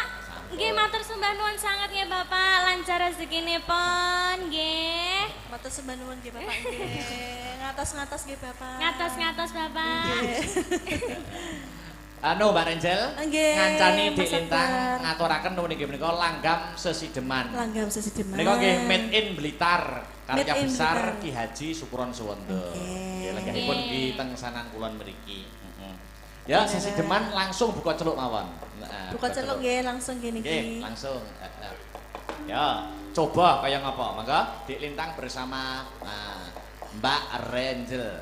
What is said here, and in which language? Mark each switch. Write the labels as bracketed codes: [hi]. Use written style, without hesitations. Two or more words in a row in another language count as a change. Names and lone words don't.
[jv] Nggih matur sembah nuwun sanget nggih Bapak. Lancar rezekinipun nggih. Matur sembah nuwun nggih Bapak nggih. Ngatos-ngatos nggih Bapak. Ngatos-ngatos Bapak. Anu Mbak Renjel, Nggih, ngancani di Mas lintang Akbar. ngaturaken nuwun inggih menika langgam sesideman. Langgam sesideman. Menika nggih [en] made in [jv] Blitar, karya [en] Made in [jv] besar Blitar. Ki Haji Sukuron Suwondo. Nggih, lenggahipun nggih teng sanan kulon mriki. Ya, sesideman langsung buka celuk mawon. Nah, Buka celuk nggih langsung gini Nggih, nggih. langsung. Ya, coba kaya ngapa? Mangga di lintang bersama Mbak Renjel.